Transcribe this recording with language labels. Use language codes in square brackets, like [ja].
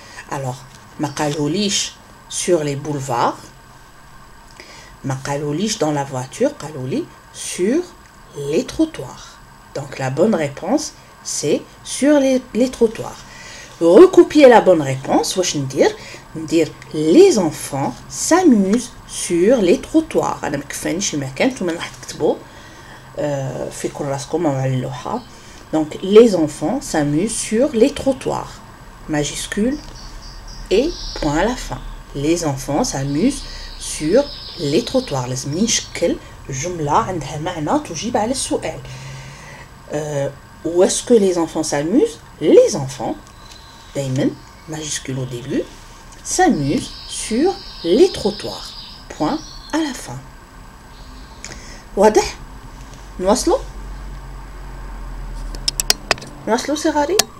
[fr] Alors, [ar] ما قالوليش [fr] sur les boulevards, ما قالوليش dans la voiture, [ar] قالولي [fr] sur les trottoirs. Donc, la bonne réponse, c'est sur les trottoirs. Recopier la bonne réponse, [ar] واش ندير [fr] les enfants s'amusent sur les trottoirs. [ar] أنا مكفانيش المكان، نتوما راح تكتبوا في كراسكم أو على اللوحة. [fr] Donc, les enfants s'amusent sur les trottoirs. Majuscule et point à la fin. Les enfants s'amusent sur les trottoirs. [ar] لازم نشكل جملة عندها معنى تجيب على السؤال. [fr] Où est-ce que les enfants s'amusent? Les enfants, [ar] دايما [fr] majuscule au début, s'amusent sur les trottoirs. Point à la fin. [ar] واضح؟ نواصلوا صغاري.